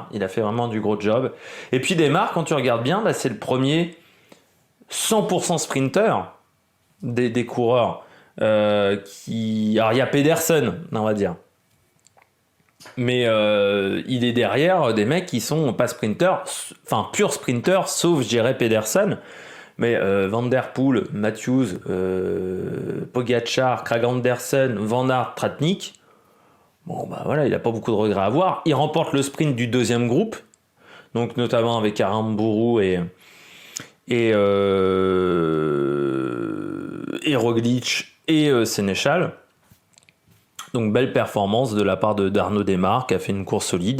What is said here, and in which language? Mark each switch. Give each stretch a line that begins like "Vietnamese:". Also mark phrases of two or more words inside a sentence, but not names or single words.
French: Il a fait vraiment du gros job. Et puis Desmar, quand tu regardes bien, bah, c'est le premier 100% sprinter des coureurs. Alors il y a Pedersen, on va dire. Mais il est derrière des mecs qui sont pas sprinters, enfin purs sprinters, sauf je dirais Pedersen. Mais Van Der Poel, Matthews, Pogačar, Krag Andersen, Van Aert, Tratnik, bon bah voilà, il a pas beaucoup de regrets à avoir. Il remporte le sprint du 2e groupe, donc notamment avec Aramburu et Roglic et Sénéchal. Donc belle performance de la part d'Arnaud Desmar qui a fait une course solide.